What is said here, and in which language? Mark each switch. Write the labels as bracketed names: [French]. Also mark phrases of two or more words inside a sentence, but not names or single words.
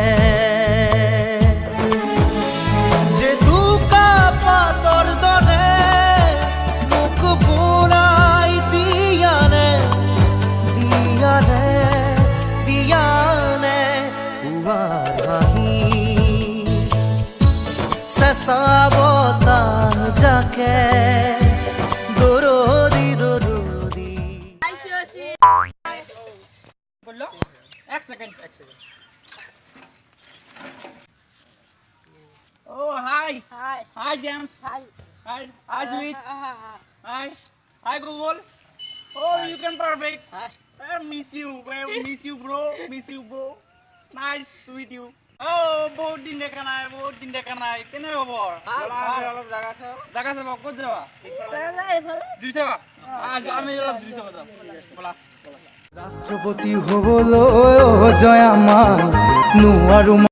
[Assamese] যে দুকা পাতৰ দৰে মোক বুৰাই দিয়ানে দিয়ানে দিয়ানে। পুৱাৰ হাঁহি চেঁচা বতাহ জাকে দৰদি দৰদি। [English] Oh, hi. Hi, James. Hi, Sweet. Hi, Google. Oh, you can perfect. I miss you, bro. Miss you, bro. Nice to meet you. [Assamese] Oh, বহুত দিন দেখা নাই। কেনে খবৰ? অলপ জাগা চাব ক'ত যাবা? জুই চাবা? আমি অলপ জুই চাব যাম। বলা। ৰাষ্ট্ৰপতি হ'বলৈ জয় আমাৰ নোৱাৰো।